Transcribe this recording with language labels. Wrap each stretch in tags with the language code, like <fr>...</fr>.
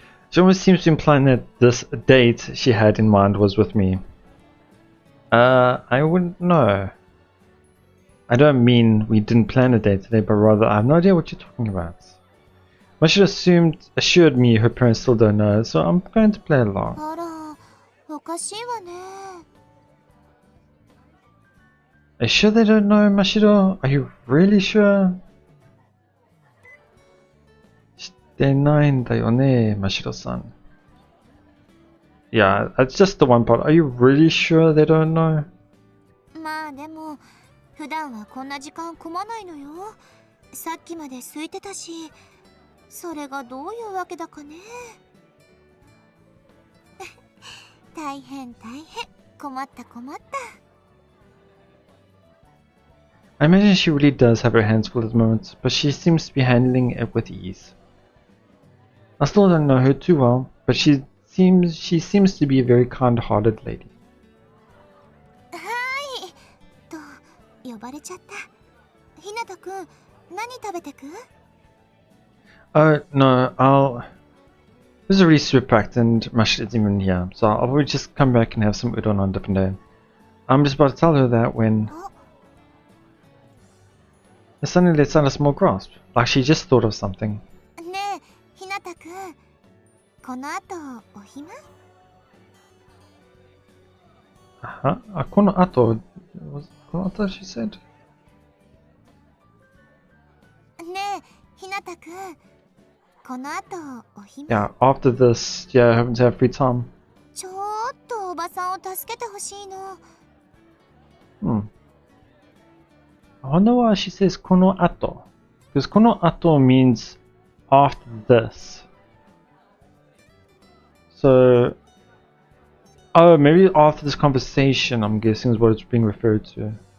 <en>She almost seems to imply that this date she had in mind was with me. I wouldn't know. I don't mean we didn't plan a date today, but rather I have no idea what you're talking about. Mashiro assured me her parents still don't know, so I'm going to play along.</en> <ja>あら、おかしいわね。</ja> <en>Are you sure they don't know, Mashiro? Are you really sure?</en> <ja>してないんだよね, Mashiro-san.</ja> <en>Yeah, that's just the one part. Are you really sure they don't know?</en> <ja>まあでも普段はこんな時間混まないのよ。さっきまで空いてたし、それがどういうわけだかね。大変大変、困った困った。</ja> <en>I imagine she really does have her hands full at the moment, but she seems to be handling it with ease. I still don't know her too well, but she seems to be a very kind-hearted lady.</en> <ja>はいと呼ばれちゃった。ひなたくん、何食べてく？</ja> <en>No, This is already super packed and Mashiro isn't even here, so I'll probably just come back and have some udon on a different day. I'm just about to tell her that when it suddenly lets out a small grasp, like she just thought of something.</en> <ja>ねえ、ひなたくん、この後お暇？この後</ja> <en>she said?</en> <ja>ねえ、ひなたくん。この後お暇？</ja> <en>Yeah, after this, yeah, having to have free time.</en> <ja>ちょっとおばさんを助けてほしいの。</ja> <en>I wonder why she says</en> <ja>この後.</ja> <en>Because この後 means after this. So, oh, maybe after this conversation, I'm guessing is what it's being referred to.</en>